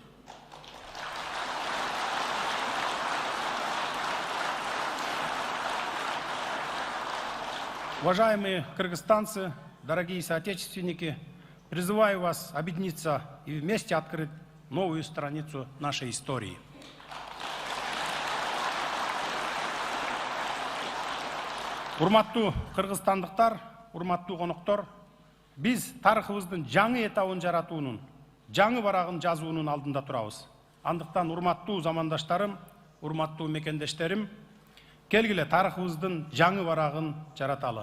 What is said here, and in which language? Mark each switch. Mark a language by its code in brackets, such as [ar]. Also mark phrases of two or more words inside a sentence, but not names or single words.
[ru] Уважаемые кыргызстанцы, дорогие соотечественники, призываю вас объединиться и вместе открыть новую страницу нашей истории. [ky] Урматтуу кыргызстандыктар, урматтуу коноктор, биз тарыхыбыздын жаңы этабын жаратуунун, жаңы барагын жазуунун алдында турабыз. Андыктан урматтуу замандаштарым, урматтуу мекендештерим, келгиле тарыхыбыздын жаңы барагын жараталы.